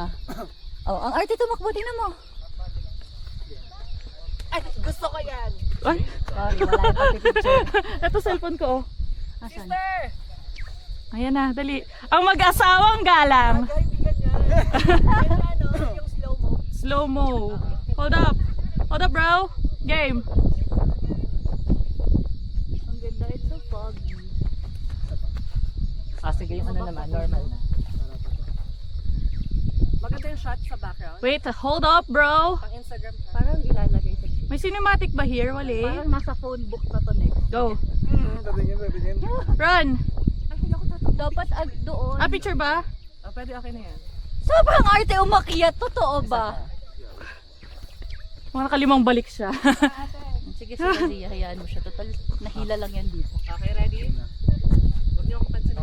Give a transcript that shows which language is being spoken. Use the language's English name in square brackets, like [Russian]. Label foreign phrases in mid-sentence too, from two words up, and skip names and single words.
[Filipino] Oh, ang arte tumakbo, tingnan mo. Ay, gusto ko yan. Ay, Sorry, wala yung pati-picture. ito cellphone ko oh. Asan? Ayan na, dali. Ang mag-asawang galang. Ay, hindi ganyan. Yan ano, yung [English] slow mo. [Filipino] Slow-mo. [English] Hold up. Hold up, bro. Game. [Filipino] Ang ganda, [English] it's so foggy. [Filipino] Ah, sige, yung ano naman, normal na. Maganda yung shot sa background. [English] Wait, hold up, bro. [Filipino] Pang Instagram ka. Parang ilalagay sa May cinematic ba here? Wali. Parang nasa [English] phone book [Filipino] na to next. Go. Tatingin, tatingin. Run. Ay, hindi ako dapat doon. Ah, picture ba? Ah, pwede okay na yan. Sobrang arte umakyat. Totoo ba? Mga nakalimang balik siya. Sige, sige, hayaan mo siya. Total, nahila lang yan dito. [English] Okay, ready? [Filipino] Huwag niyo akong pansin.